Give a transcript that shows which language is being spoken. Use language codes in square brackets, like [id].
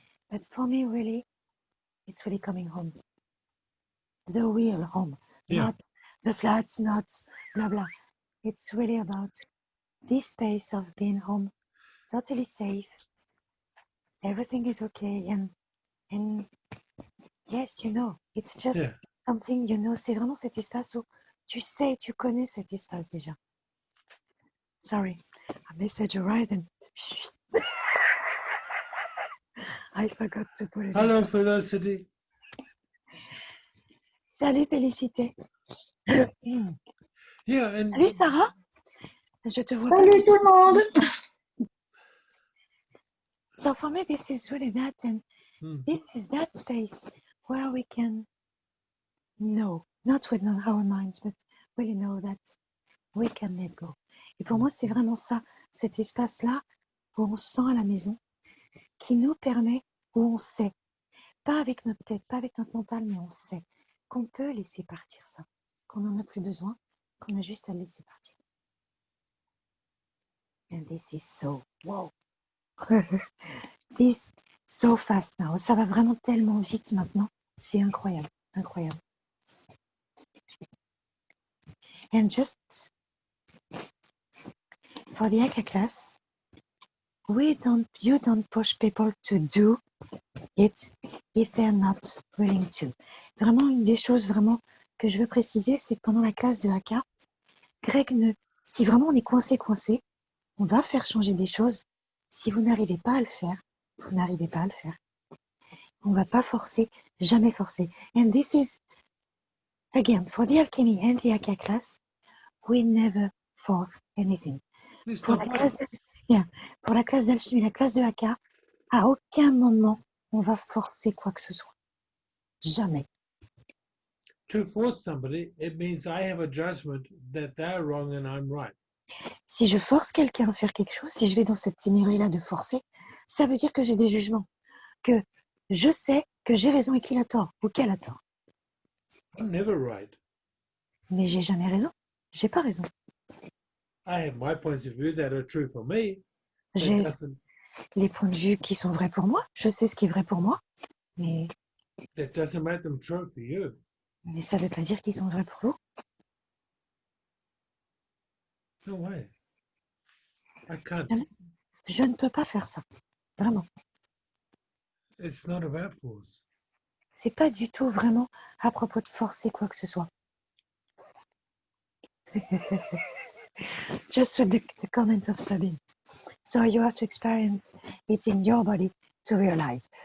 [en] But for me, really, it's really coming home. The real home. Not the flats, not blah, blah. It's really about this space of being home, totally safe. Everything is okay. And yes, you know, [fr] it's just something, you know, c'est vraiment cet espace où tu sais, tu connais cet espace déjà. [en] Sorry, a message arrived and I forgot to put it. Hello, Felicity. [fr] Salut, Félicité. [en] Yeah, and [fr] salut, Sarah. Je te vois. Salut tout le monde. [en] So for me, this is really that, and this is that space where we can know, not with our minds, but really know that we can let go. [fr] Et pour moi, c'est vraiment ça, cet espace-là où on se sent à la maison, qui nous permet, où on sait, pas avec notre tête, pas avec notre mental, mais on sait qu'on peut laisser partir ça, qu'on n'en a plus besoin, qu'on a juste à le laisser partir. [en] And this is so, wow. This so fast now. [fr] Ça va vraiment tellement vite maintenant. C'est incroyable, incroyable. [en] And just for the Aka class, you don't push people to do it if they're not willing to. [fr] Vraiment, une des choses vraiment que je veux préciser, c'est que pendant la classe de Aka, Greg, si vraiment on est coincé, on va faire changer des choses. Si vous n'arrivez pas à le faire, vous n'arrivez pas à le faire. On ne va pas forcer, jamais forcer. [en] And this is, again, for the alchemy and the Aka class, we never force anything. [fr] Pour la classe d'alchimie, la classe de Aka, à aucun moment on va forcer quoi que ce soit. Jamais. [en] To force somebody, it means I have a judgment that they're wrong and I'm right. [fr] Si je force quelqu'un à faire quelque chose, si je vais dans cette énergie-là de forcer, ça veut dire que j'ai des jugements, que je sais que j'ai raison et qu'il a tort, ou qu'elle a tort. [en] I'm never right. [fr] Mais j'ai jamais raison, j'ai pas raison. [en] I have my points of view that are true for me. [fr] J'ai les points de vue qui sont vrais pour moi, je sais ce qui est vrai pour moi, mais [en] that doesn't make them true for you. [fr] Mais ça veut pas dire qu'ils sont vrais pour vous. [en] No way. I can't. [fr] Je ne peux pas faire ça, vraiment. [en] It's not about force. [fr] C'est pas du tout vraiment à propos de forcer quoi que ce soit. [en] Just with the comments of Sabine. So you have to experience it in your body to realize.